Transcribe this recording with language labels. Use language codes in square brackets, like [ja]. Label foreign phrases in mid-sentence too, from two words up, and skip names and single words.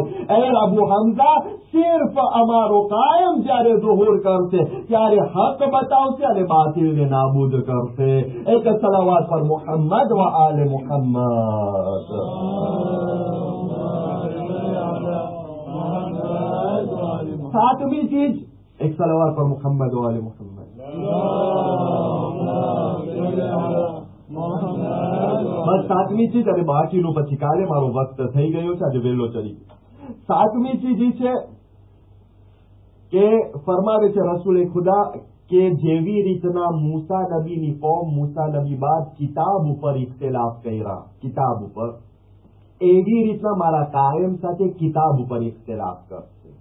[gu] એ અબુ હમઝા સિર્ફ અમારો કાયમ જ્યારે ઝુહુર કરશે ત્યારે હક બતાવશે અને બાતિલને નાબૂદ કરશે. એક સલાવાત પર મુહમ્મદ વ આલે મુહમ્મદ. સાતમી ચીજ એક સલાવાત પર મુહમ્મદ વ આલે મુહમ્મદ. બસ સાતમી ચીજ અને બાકીનું પછી કાલે મારો વખત થઈ ગયો છે, આજે વહેલો ચડી. સાતમી ચીજ એ છે કે ફરમાવે છે રસૂલે ખુદા કે જેવી રીતના મૂસા નબીની કોમ મૂસા નબી બાદ કિતાબ ઉપર ઇખ્તિલાફ કર્યા, કિતાબ ઉપર, એવી રીતના મારા કાયમ સાથે કિતાબ ઉપર ઇખ્તિલાફ કરશે.